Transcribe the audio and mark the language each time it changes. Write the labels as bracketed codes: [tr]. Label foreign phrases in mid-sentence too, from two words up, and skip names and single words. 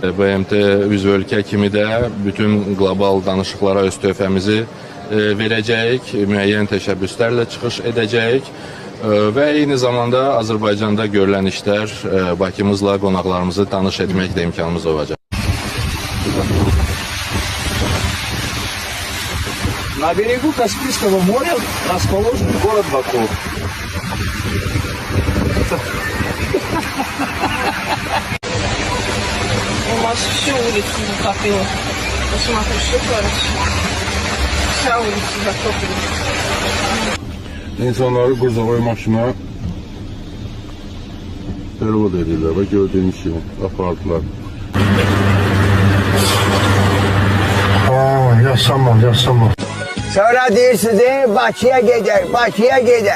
[az] BMT üzv ölkə kimi də bütün qlobal danışıqlara öz töhfəmizi verəcəyik, müəyyən təşəbbüslərlə çıxış edəcəyik və eyni zamanda Azərbaycanda görülən işlər Bakımızla qonaqlarımızı tanış etmək də imkanımız olacaq. [ru] На берегу Каспийского моря расположен город Баку. У нас всю улицу затопило. Посмотри, что творится. Вся улица затоплена. [az] İnsanları Qurzaboy maşına pervod edirlər və gördüyünüz kimi apardılar. Yaşama. Sonra deyirsiniz Bakıya gider.